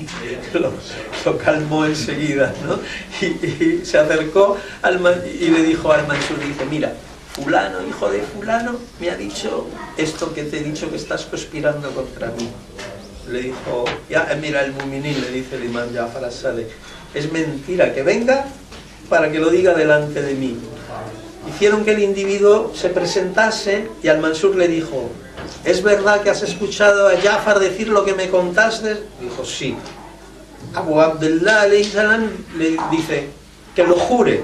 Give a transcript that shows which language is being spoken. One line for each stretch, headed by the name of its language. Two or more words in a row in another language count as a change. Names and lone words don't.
Spanish: Lo calmó enseguida, ¿no? Y se acercó y le dijo al Mansur, dice: mira, fulano, hijo de fulano, me ha dicho esto que te he dicho, que estás conspirando contra mí. Le dijo: ya, mira, el Muminin, le dice el imam Ja'far as-Sadiq, es mentira, que venga para que lo diga delante de mí. Hicieron que el individuo se presentase y al-Mansur le dijo: ¿es verdad que has escuchado a Ja'far decir lo que me contaste? Dijo: sí. Abu Abdullah le dice: que lo jure.